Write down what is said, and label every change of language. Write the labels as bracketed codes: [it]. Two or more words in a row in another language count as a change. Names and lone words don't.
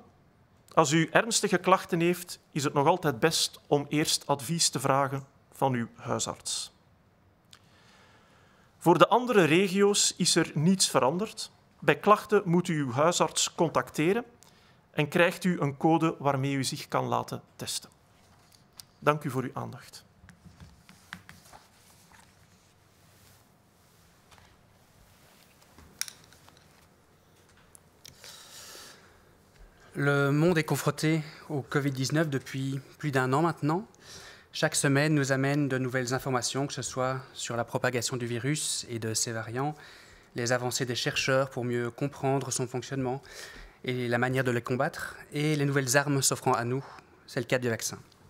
[nl] Als u ernstige klachten heeft, is het nog altijd best om eerst advies te vragen van uw huisarts. Voor de andere regio's is er niets veranderd. Bij klachten moet u uw huisarts contacteren en krijgt u een code waarmee u zich kan laten testen. Dank u voor uw aandacht. [fr] Le monde est confronté au Covid-19 depuis plus d'un an maintenant. Chaque semaine nous amène de nouvelles informations, que ce soit sur la propagation du virus et de ses variants, les avancées des chercheurs pour mieux comprendre son fonctionnement et la manière de le combattre, et les nouvelles armes s'offrant à nous, c'est le cas du vaccin.